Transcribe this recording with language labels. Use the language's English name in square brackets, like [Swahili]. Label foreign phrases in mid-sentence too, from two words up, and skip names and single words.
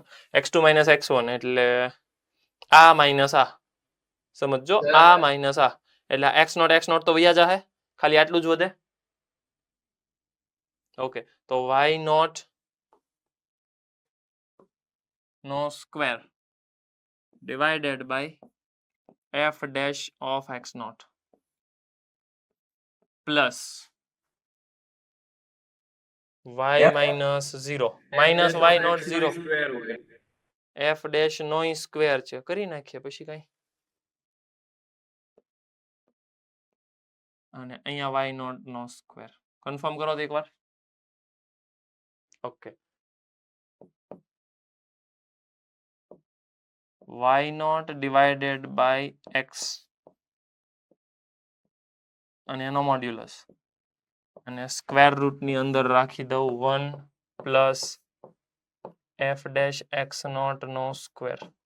[English] x2 minus x1 [Gujarati] એટલે આ માઇનસ આ, સમજો, આ માઇનસ આ એટલે x0 તો વયા જાહે, ખાલી આટલું જ વધે. [English] ઓકે, તો y0 નો સ્ક્વેર divided by f dash of x0 plus y minus 0 minus y0 0 [Gujarati] સ્ક્વેર હોય. [English] f dash [Gujarati] નો સ્ક્વેર છે, કરી નાખીએ પછી કઈ. અને અહીંયા y0 નો સ્ક્વેર. કન્ફર્મ કરો તો એકવાર. ઓકે, [English] y0 divided by x [Gujarati] અને એનો મોડ્યુલસ અને [English] square root [Gujarati] ની અંદર રાખી દઉં 1 [English] plus f dash x0 [Gujarati] નો સ્ક્વેર.